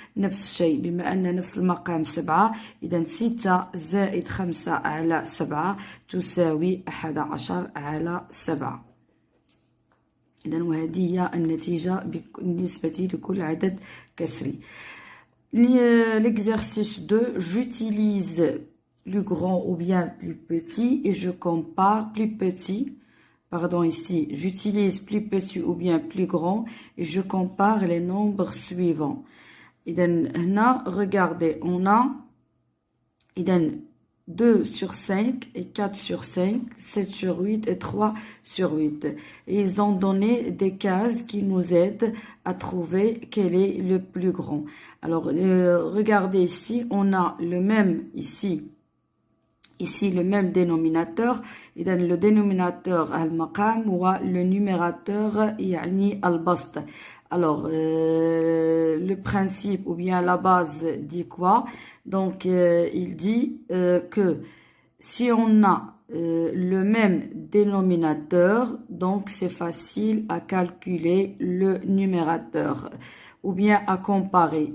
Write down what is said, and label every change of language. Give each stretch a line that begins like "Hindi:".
Arabic: نفس الشيء بما أن نفس المقام 7، إذا 6 زائد 5/7 تساوي 11/7. إذا وهذه هي النتيجة بالنسبة لكل عدد كسري.
French: L'exercice 2, j'utilise plus grand ou bien plus petit et je compare plus petit. Pardon, ici, j'utilise plus petit ou bien plus grand et je compare les nombres suivants. هنا, regardez, on a 2 sur 5 et 4 sur 5, 7 sur 8 et 3 sur 8. Et ils ont donné des cases qui nous aident à trouver quel est le plus grand. Alors, regardez ici, on a le même ici le même dénominateur.
Arabic: إذا
French: le dénominateur
Arabic: المقام
French: le numérateur
Arabic: يعني البسط.
French: Alors le principe ou bien la base dit quoi? Donc il dit que si on a le même dénominateur, donc c'est facile à calculer le numérateur ou bien à comparer.